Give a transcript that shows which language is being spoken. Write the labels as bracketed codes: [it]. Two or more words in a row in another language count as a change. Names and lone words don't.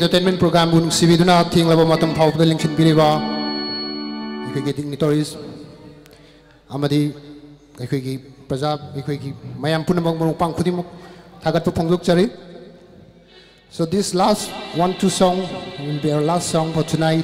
[mni] entertainment program bunung sibiduna thinglaba matam phawda lingchin biriba ikoi dignitaries amadi ikoi ki praja ikoi ki mayam punamang bunung pang khudimuk thagat phongdok chari. [en] So this last 1-2 song will be our last song for tonight.